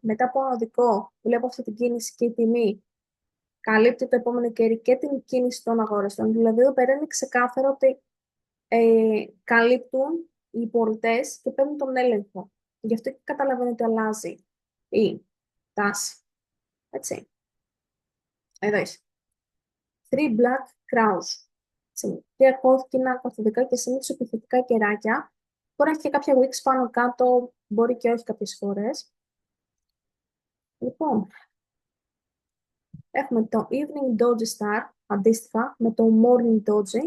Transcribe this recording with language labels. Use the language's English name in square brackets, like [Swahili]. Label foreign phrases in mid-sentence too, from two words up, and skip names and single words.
[Greek] Μετά από ανωδικό, βλέπω αυτή την κίνηση και η τιμή καλύπτει το επόμενο κερί και την κίνηση των αγοραστών. Δηλαδή, εδώ πέρα είναι ξεκάθαρο ότι καλύπτουν οι πολιτές και παίρνουν τον έλεγχο. Γι' αυτό και καταλαβαίνω ότι αλλάζει η τάση. Έτσι. Εδώ είσαι. [English] Three black crows. [Greek] Τρία κόκκινα καθοδικά και συνήθως επιθετικά κεράκια. Μπορεί να έχει και κάποια wicks πάνω κάτω, μπορεί και όχι κάποιες φορές. Λοιπόν, έχουμε το Evening Doji Star, αντίστοιχα, με το Morning Doji.